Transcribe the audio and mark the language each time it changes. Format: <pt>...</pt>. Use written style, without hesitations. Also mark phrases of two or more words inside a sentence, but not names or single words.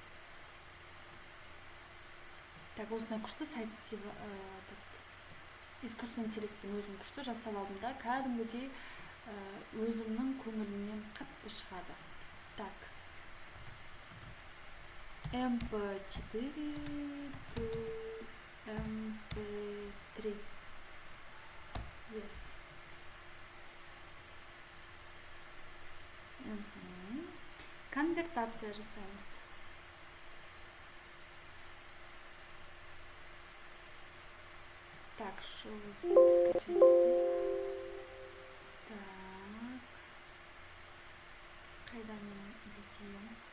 <kk>Так, осындай күшті сайт істеп,</kk> <ru>искусственный интеллекттің</ru> <kk>өзім күшті жасап алдым да, кәдімгідей өзімнің көңілімнен қатты шығады. Так,</kk> <en>mp4 to mp3. Yes.</en> <kk>Конвертация жасаймыз.</kk> <ru>Так, что здесь скачать етейік?</ru> <kk>Так. Қайда менің видеом?</kk>